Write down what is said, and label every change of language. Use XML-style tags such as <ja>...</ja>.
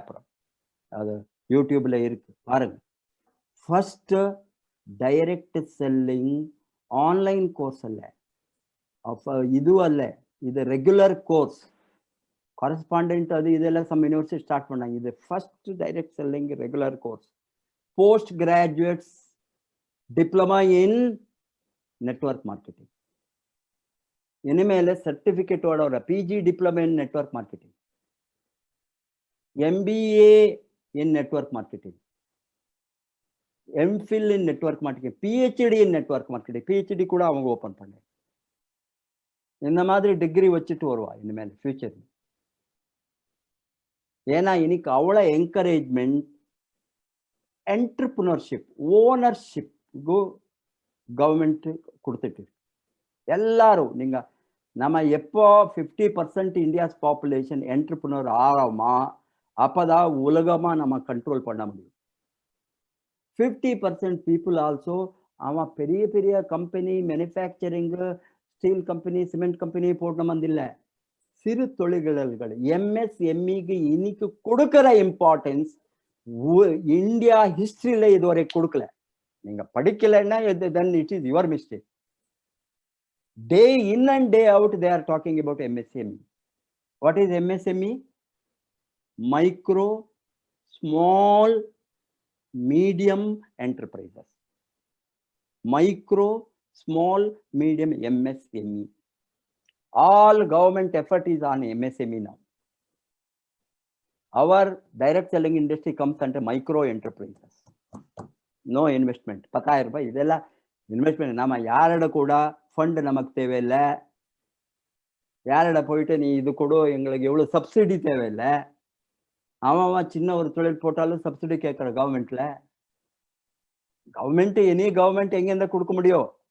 <ta>அப்புறம் அது யூடியூப்ல இருக்கு, பாருங்க. First direct selling online course அல்ல, அப்போ இது அல்ல, இது ரெகுலர் கோர்ஸ். கரஸ்பாண்டன்ட் அது இதெல்லாம் சம் யூனிவர்சிட்டி ஸ்டார்ட் பண்ணாங்க. இது first direct selling regular course.</ta> <en>Post graduates diploma in network marketing.</en> <ta>இனிமேல சர்டிஃபிகேட்டோட வர</ta> <en>PG diploma in network marketing, MBA in network marketing, MPhil in network marketing, PhD in network marketing.</en> <ta>PhD கூட அவங்க open பண்ண. இந்த மாதிரி degree வச்சுட்டு வருவா இனிமேல் ஃபியூச்சர். ஏன்னா இன்னைக்கு அவ்வளோ என்கரேஜ்மெண்ட் என்டர்பிரினர்ஷிப் ஓனர்ஷிப் கவர்மெண்ட் கொடுத்துட்டு எல்லாரும். நீங்க நம்ம எப்போ 50% இந்தியாஸ் பாப்புலேஷன் என்டர்பிரினர் ஆகிறோமா அப்போதான் உலகமாக நம்ம கண்ட்ரோல் பண்ண முடியும். 50% பீப்புள் ஆல்சோ அவன் பெரிய பெரிய company manufacturing steel company cement company போடணும் இல்லை, சிறு தொழில்கள் MSMEக்கு இன்னைக்கு கொடுக்குற இம்பார்ட்டன்ஸ் இந்தியா ஹிஸ்டரியில இதுவரை கொடுக்கல. நீங்க படிக்கலைன்னா</ta> <en>then it is your mistake. Day in and day out they are talking about MSME. What is MSME? Micro, small, medium enterprises. Micro, small, medium, MSME. All government effort is on MSME now. Our direct selling industry comes under micro enterprises. No investment.</en> <ta>10,000 ரூபாய் இதெல்லாம் investment. நம்ம யாரோட கூட fund நமக்கு தேவையில்லை. யாரோட போயிட்டு நீ இது கூட எங்களுக்கு எவ்வளோ சப்சிடி தேவையில்லை. அவன் சின்ன ஒரு தொழில் போட்டாலும் சப்சிடி கேட்குற கவர்மெண்ட்ல. கவர்மெண்ட் எனி கவர்மெண்ட் எங்கேருந்தா கொடுக்க முடியும்?</ta>